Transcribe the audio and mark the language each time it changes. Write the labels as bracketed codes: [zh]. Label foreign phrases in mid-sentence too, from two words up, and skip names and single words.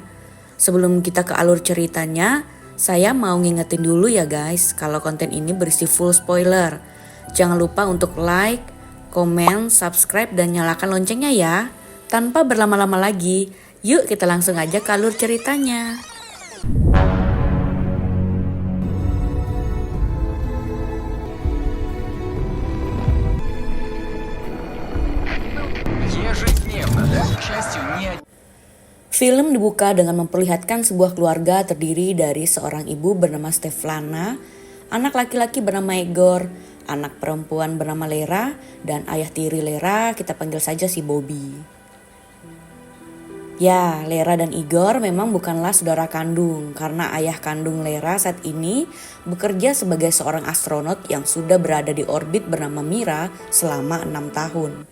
[id] Sebelum kita ke alur ceritanya, saya mau ngingetin dulu ya guys, kalau konten ini berisi full spoiler. Jangan lupa untuk like, komen, subscribe, dan nyalakan loncengnya ya. Tanpa berlama-lama lagi, yuk kita langsung aja ke alur ceritanya. [ru] Ежедневно, да, к счастью, не [id] Film dibuka dengan memperlihatkan sebuah keluarga terdiri dari seorang ibu bernama Steflana, anak laki-laki bernama Igor, anak perempuan bernama Lera, dan ayah tiri Lera kita panggil saja si Bobby. Ya, Lera dan Igor memang bukanlah saudara kandung karena ayah kandung Lera saat ini bekerja sebagai seorang astronot yang sudah berada di orbit bernama Mira selama 6 tahun.